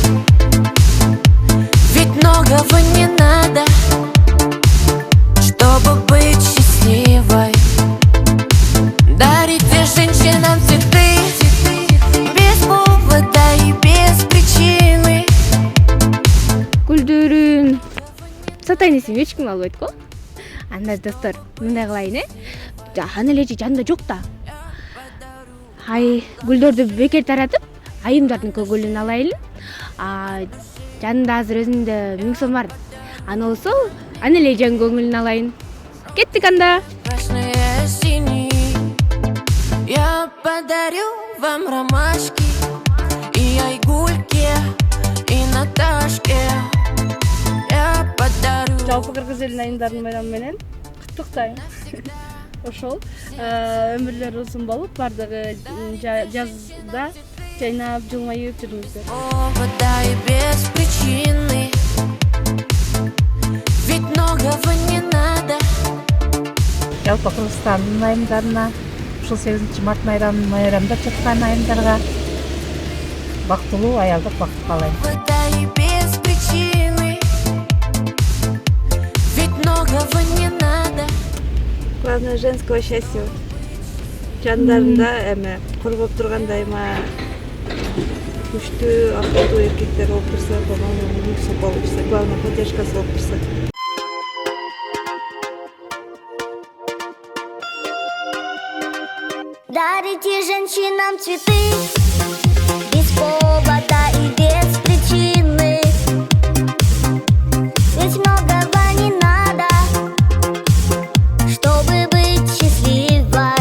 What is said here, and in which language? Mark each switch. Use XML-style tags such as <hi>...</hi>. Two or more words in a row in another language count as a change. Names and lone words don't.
<ru>ведь многого не надо, чтобы быть счастливой. Дарите женщинам цветы без повода и без причины.</ru> <ky>Гүлдөрүн сатайын десем эч ким албайт го. Анда достор, мындай кылайын, аны эле жанында жок да. Ай, гүлдөрдү бекер таратып, айымдардын көңүлүн алайлы. Жанында азыр өзүндө 1000 сом бар. Аны болсо, аны эле жан көңүлүн алайын. Кеттик анда.</ky> <ru>Красные синие, я подарю вам ромашки и Айгульке, и Наташке. Я подарю.</ru> <ky>Жалпы кыргыз элинин айымдардын байрамы менен куттуктайм. Ошол өмүрлөр узун болуп, бардыгы жазда жайнап, жылмайып жүрүңүздөр.</ky> <ru>Повода и без причины, ведь многого не надо.</ru> <ky>Жалпы Кыргызстандын айымдарына, ушул 8 март майрамдап жаткан айымдарга бактылуу аялдык бакыт каалайм. Повода и без причины, ведь многого не надо.</ky> <ru>Главное женского счастья.</ru> <ky>Жандарында эме коргоп тургандай күчтүү, акылдуу эркектер болуп турса,</ky> <ru>по-моему, получится. Главное,</ru> <ky>поддержкасы болуп турса.</ky> <ru>Дарите женщинам цветы без повода и без причины, ведь многого не надо, чтобы быть счастливой.</ru>